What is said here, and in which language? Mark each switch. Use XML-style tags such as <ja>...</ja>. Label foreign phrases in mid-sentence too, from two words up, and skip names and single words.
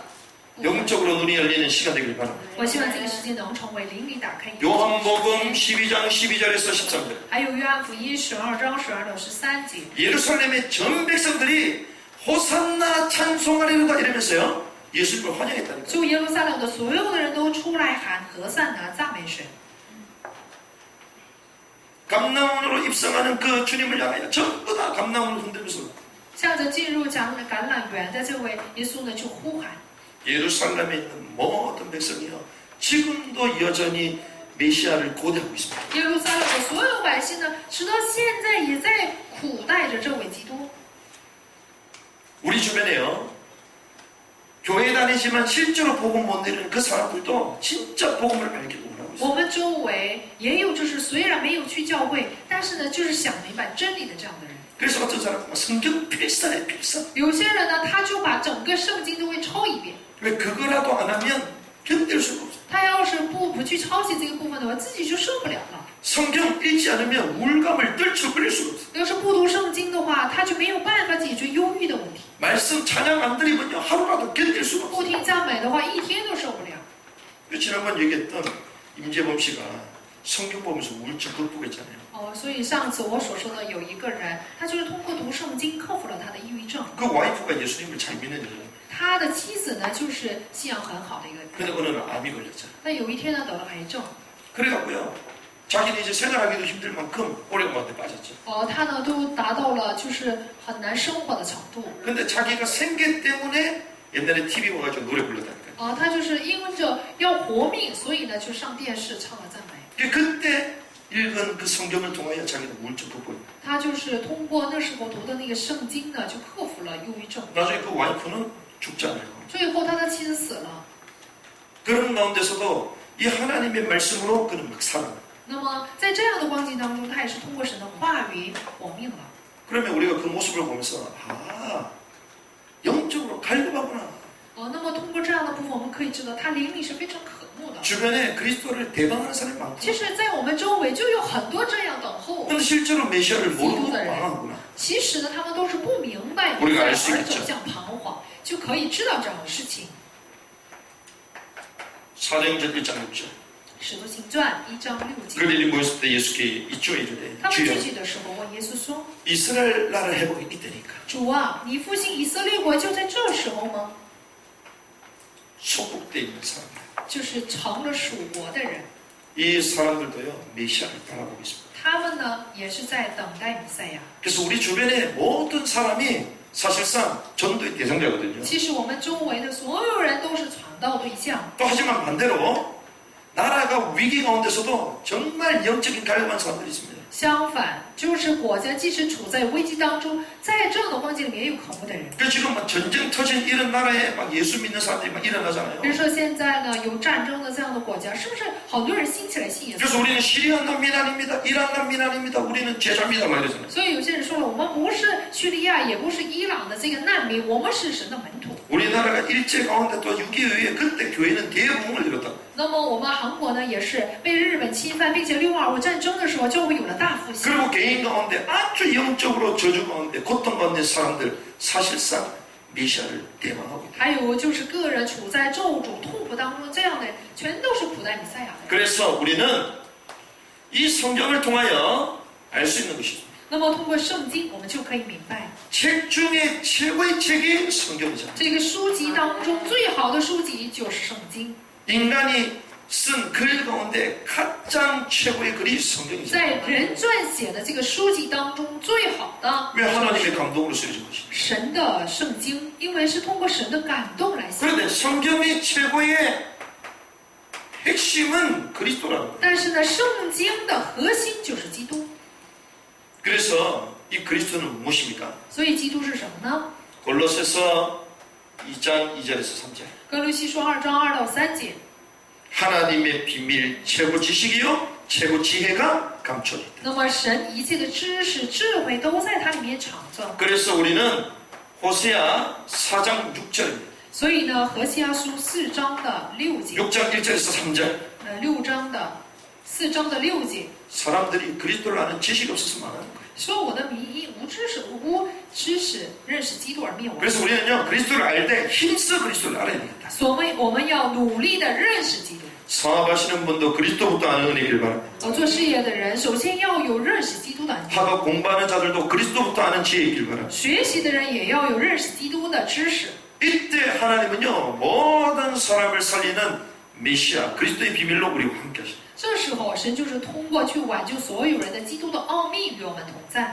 <ko>영적으로 눈이 열리는 시간 되길 바랍니다.</ko> <zh>我希望这个时间能成为灵里打开。</zh> <ko>요한복음 12장 12절에서 13절.</ko> <zh>还有约翰福音12章12到13节。</zh> <ko>예루살렘의 전 백성들이 호산나 찬송하리로다 이러면서요, 예수님을 환영했다니까요.</ko> <zh>就耶路撒冷的所有的人都出来喊和散那赞美神。</zh> <ko>감람원으로 입성하는 그 주님을 향하여 전부 다 감람원을 흔들면서</ko> <zh>向着进入橄榄园的这位耶稣呢，就呼喊。</zh> <ko>예루살렘에 있는 모든 백성이요, 지금도 여전히 메시아를 고대하고 있습니다.</ko> <zh>耶路撒冷的所有百姓呢，直到现在也在苦待着这位基督。</zh> <ko>우리 주변에요, 교회 다니지만 실제로 복음 못 내리는 그 사람들도 진짜 복음을 발견하고 있어요.</ko> <zh>我们周围也有就是虽然没有去教会，但是呢就是想明白真理的这样的人。</zh> <ko>그래서 어떤 사람은 성경 필사해 필사.</ko> <zh>有些人呢，他就把整个圣经都会抄一遍。</zh> <ko>왜 그거라도 안 하면 견딜 수가 없어.</ko> <zh>他要是不去抄写这个部分的话，自己就受不了了。</zh> <ko>성경 읽지 않으면 우울감을 떨쳐버릴 수가 없어.</ko> <zh>要是不读圣经的话，他就没有办法解决忧郁的问题。</zh> <ko>말씀 찬양 안 드리면요 하루라도 견딜 수가 없어.</ko> <zh>不听赞美的话，一天都受不了。</zh> <ko>지난번 얘기했던 임재범 씨가 성경 보면서 우울증 극복했잖아요.</ko> <zh>所以上次我所说的有一个人，他就是通过读圣经克服了他的抑郁症。</zh> <ko>그 와이프가 예수님을 잘 믿는 여자예요.</ko> <zh>他的妻子呢，就是信仰很好的一个人。</zh> <ko>근데 어느 날 암이 걸렸잖아요.</ko> <zh>但有一天呢，得了癌症。</zh> <ko>그래갖고요, 자기는 이제 생활하기도 힘들 만큼 오래간만에 빠졌죠.</ko> <zh>他呢都达到了就是很难生活的程度。</zh> <ko>근데 자기가 생계 때문에 옛날에 TV 와가지고 노래 불렀다니까요.</ko> <zh>他就是因着要活命，所以呢就上电视唱了赞美。</zh> <ko>그때 읽은 그 성경을 통하여 자기는 우울증 극복했다.</ko> <zh>他就是通过那时候读的那个圣经呢，就克服了忧郁症。</zh> <ko>나중에 그 와이프는 죽잖아요.</ko> <zh>最后他的妻子死了。</zh> <ko>그런 가운데서도 이 하나님의 말씀으로 그는 막 살아요.</ko> <zh>那么在这样的光景当中，他也是通过神的话语活命了。</zh> <ko>그러면 우리가 그 모습을 보면서 아, 영적으로 갈급하구나.</ko> <zh>那么通过这样的部分，我们可以知道他灵里是非常渴慕的。</zh> <ko>주변에 그리스도를 대방하는 사람이 많고</ko> <zh>其实，在我们周围就有很多这样等候。</zh> <ko>근데 실제로 메시아를 모르고 망하구나.</ko> <zh>其实呢，他们都是不明白弥赛亚而走向彷徨，就可以知道这样的事情。</zh> <ko>사도행전 1장 6절.</ko> <zh>使徒行传1章6节。</zh> <ko>그들이 모였을 때 예수께 이쪽 이르되</ko> <zh>他们</zh> <ko>주여</ko> <zh>聚集的时候问耶稣说</zh> <ko>이스라엘 나라 회복이 이때니까 ：“</ko> <zh>主啊，你复兴以色列国就在这时候吗？</zh> <ko>속국돼 있는 사람들.</ko> <zh>就是成了属国的人，</zh> <ko>이 사람들도요 메시아를 바라보고 있습니다.</ko> <zh>他们呢也是在等待弥赛亚。</zh> <ko>그래서 우리 주변의 모든 사람이 사실상 전도의 대상자거든요.</ko> <zh>其实我们周围的所有人都是传道对象。</zh> <ko>또 하지만 반대로 나라가 위기 가운데서도 정말 영적인 갈급한 사람들이 있습니다.</ko> <zh>相反，就是国家即使处在危机当中，在这样的光景里面也有渴慕的人。</zh> <ko>그 지금 막 전쟁 터진 이런 나라에 막 예수 믿는 사람들이 막 일어나잖아요.</ko> <zh>比如说现在呢有战争的这样的国家，是不是好多人兴起来信耶稣？</zh> <ko>그래서 우리는 시리아 난민 아닙니다. 이란 난민 아닙니다. 우리는 제자입니다. 막 이러잖아요.</ko> <zh>所以有些人说了，我们不是叙利亚，也不是伊朗的这个难民，我们是神的门徒。</zh> <ko>우리나라가 일제 가운데 또 6.25에 그때 교회는 대부흥을 이뤘다.</ko> <zh>那么我们韩国呢，也是被日本侵犯，并且6.25战争的时候，教会有了大复兴。</zh> <ko>그리고 개인 가운데 아주 영적으로 저주 가운데 고통 가운데 사람들 사실상 메시아를 대망하고 있다.</ko> <zh>还有就是个人处在咒诅痛苦当中，这样的人全都是古代弥赛亚的人。</zh> <ko>그래서 우리는 이 성경을 통하여 알 수 있는 것이죠.</ko> <zh>那么通过圣经，我们就可以明白，</zh> <ko>책 중에 최고의 책이 성경이잖아요.</ko> <zh>这个书籍当中最好的书籍就是圣经。</zh> <ko>인간이 쓴 글 가운데 가장 최고의 글이 성경이죠.</ko> <zh>在人撰写的这个书籍当中，最好的</zh> <ko>왜 하나님의 감동으로 쓰여진 것이죠.</ko> <zh>神的圣经，因为是通过神的感动来写。</zh> <ko>그런데 성경의 최고의 핵심은 그리스도라는 거예요.</ko> <zh>但是呢，圣经的核心就是基督。</zh> <ko>그래서 이 그리스도는 무엇입니까?</ko> <zh>所以基督是什么呢？</zh> <ko>골로새서 2장 2절에서 3절.</ko> <zh>哥罗西书2章2到3节。</zh> <ko>하나님의 비밀 최고 지식이요 최고 지혜가 감춰져 있다.</ko> <zh>那么神一切的知识、智慧都在它里面藏着。</zh> <ko>그래서 우리는 호세아 4장 6절입니다.</ko> <zh>所以呢，何西阿书4章的6节，</zh> <ko>6장 1절에서 3절.</ko> <zh>6 章的4章的6节，</zh> <ko>사람들이 그리스도를 아는 지식이 없어서 망하는 거예요.</ko> <zh>说我的民因无知识认识基督而灭亡。</zh> <ko>그래서 우리는요 그리스도를 알 때 힘써 그리스도를 알아야 됩니다.</ko> <zh>所以我们要努力的认识基督。</zh> <ko>사업하시는 분도 그리스도부터 아는 은혜길 바랍니다.</ko> <zh>做事业的人，首先要有认识基督的恩。</zh> <ko>학업 공부하는 자들도 그리스도부터 아는 지혜이길 바랍니다.</ko> <zh>学习的人也要有认识基督的知识。</zh> <ko>이때 하나님은요 모든 사람을 살리는 메시아 그리스도의 비밀로 우리와 함께 하십니다.</ko> <zh>这时候，神就是通过去挽救所有人的基督的奥秘与我们同在。</zh>